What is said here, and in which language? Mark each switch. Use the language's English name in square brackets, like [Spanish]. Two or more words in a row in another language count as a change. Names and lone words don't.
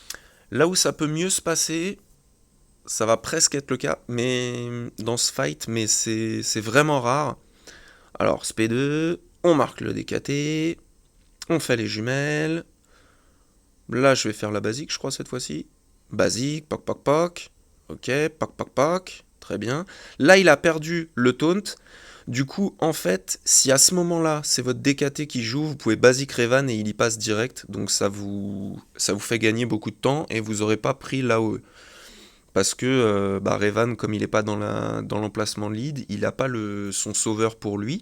[French] Là où ça peut mieux se passer, ça va presque être le cas, mais dans ce fight, mais c'est vraiment rare. Alors, SP2, on marque le DKT, on fait les jumelles. Là, je vais faire la basique, je crois, cette fois-ci. Basique, poc, poc, poc. Ok, poc, poc, poc. Très bien. Là, il a perdu le taunt. Du coup, en fait, si à ce moment-là, c'est votre DKT qui joue, vous pouvez basique Revan et il y passe direct. Donc ça vous fait gagner beaucoup de temps et vous n'aurez pas pris l'AOE. Parce que Revan, comme il n'est pas dans l'emplacement lead, il n'a pas son sauveur pour lui.